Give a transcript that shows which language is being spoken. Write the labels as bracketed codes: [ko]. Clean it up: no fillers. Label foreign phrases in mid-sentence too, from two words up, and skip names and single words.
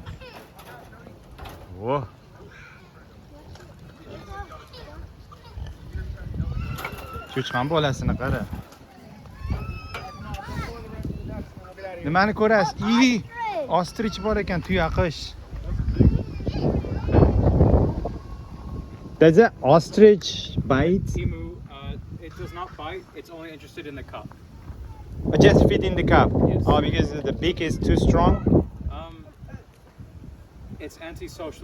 [uz] Voh. Cho'chqan bolasini qara. Nimani ko'rasiz? Ostrich bor ekan, tuyaqush. [en] Does an ostrich bite? Emu, it does not bite. It's only interested in the cup. Just fit in the cup. Yes. Oh, because the beak is too strong. It's antisocial.